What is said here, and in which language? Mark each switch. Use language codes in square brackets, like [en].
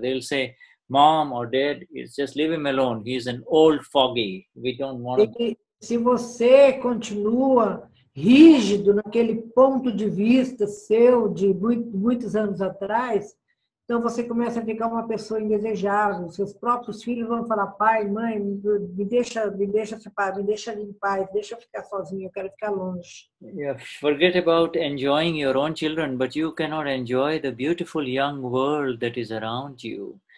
[en] They'll say, Mom or Dad, just leave him alone. He's an old foggy. We don't want to... [pt] Se você continua rígido naquele ponto de vista seu de muitos anos atrás, então você começa a ficar uma pessoa indesejável. Seus próprios filhos vão falar, pai, mãe, me deixa separar, me deixa em paz, deixa eu ficar sozinho, eu quero ficar longe. [en] Yeah, forget about enjoying your own children, but you cannot enjoy the beautiful young world that is around you.